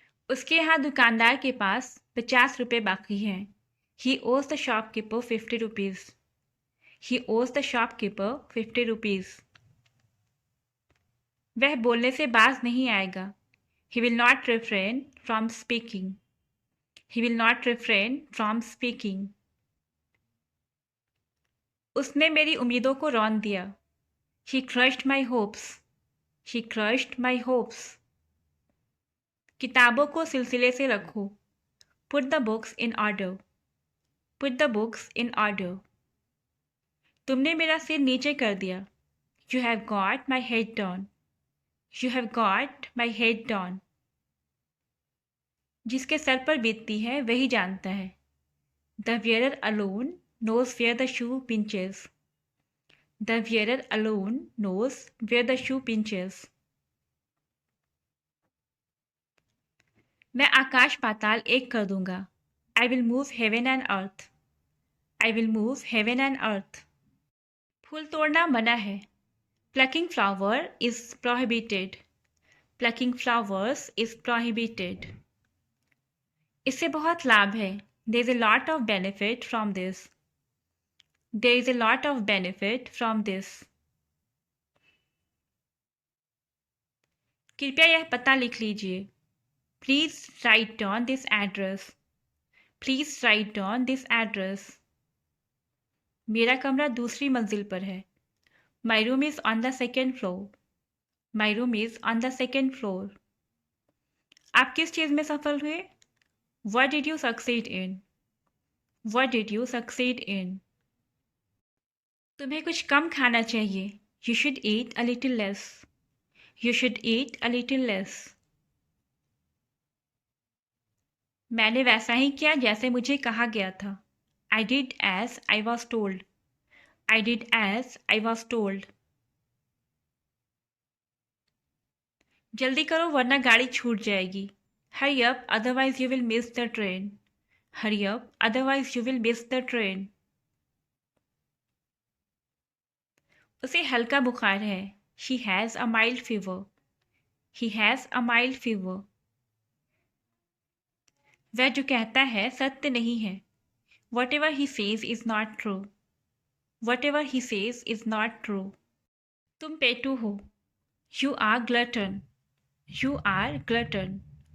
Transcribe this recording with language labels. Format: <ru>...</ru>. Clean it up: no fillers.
<hi>उसके यहाँ दुकानदार के पास 50 रुपये बाकी हैं।</hi> <en>He owes the shopkeeper 50 rupees. He owes the shopkeeper 50 rupees.</en> <hi>वह बोलने से बाज नहीं आएगा।</hi> <en>He will not refrain from speaking. He will not refrain from speaking.</en> <hi>उसने मेरी उम्मीदों को रौंद दिया।</hi> <en>He crushed my hopes. He crushed my hopes.</en> <hi>किताबों को सिलसिले से रखो।</hi> <en>Put the books in order. Put the books in order.</en> <hi>तुमने मेरा सिर नीचे कर दिया।</hi> <en>You have got my head down. You have got my head down.</en> <hi>जिसके सर पर बीतती है वही जानता है।</hi> <en>The wearer alone knows where the shoe pinches. The wearer alone knows where the shoe pinches.</en> <hi>मैं आकाश पाताल एक कर दूंगा।</hi> <en>I will move heaven and earth. I will move heaven and earth.</en> <hi>फूल तोड़ना मना है।</hi> <en>Plucking flower is prohibited. Plucking flowers is prohibited.</en> <hi>इससे बहुत लाभ है।</hi> <en>There is a lot of benefit from this. There is a lot of benefit from this.</en> <hi>कृपया यह पता लिख लीजिए।</hi> <en>Please write down this address. Please write down this address.</en> <hi>मेरा कमरा दूसरी मंजिल पर है।</hi> <en>My room is on the second floor. My room is on the second floor.</en> <hi>आप किस चीज़ में सफल हुए?</hi> <en>What did you succeed in? What did you succeed in?</en> <hi>तुम्हें कुछ कम खाना चाहिए।</hi> <en>You should eat a little less. You should eat a little less.</en> <hi>मैंने वैसा ही किया जैसे मुझे कहा गया था।</hi> <en>I did as I was told. I did as I was told.</en> <hi>जल्दी करो वरना गाड़ी छूट जाएगी।</hi> <en>Hurry up, otherwise you will miss the train. Hurry up, otherwise you will miss the train.</en> <hi>उसे हल्का बुखार है।</hi> <en>She has a mild fever. He has a mild fever.</en> <hi>वह जो कहता है सत्य नहीं है।</hi> <en>Whatever he says is not true. Whatever he says is not true.</en> <hi>तुम पेटू हो।</hi> <en>You are glutton. You are glutton.</en>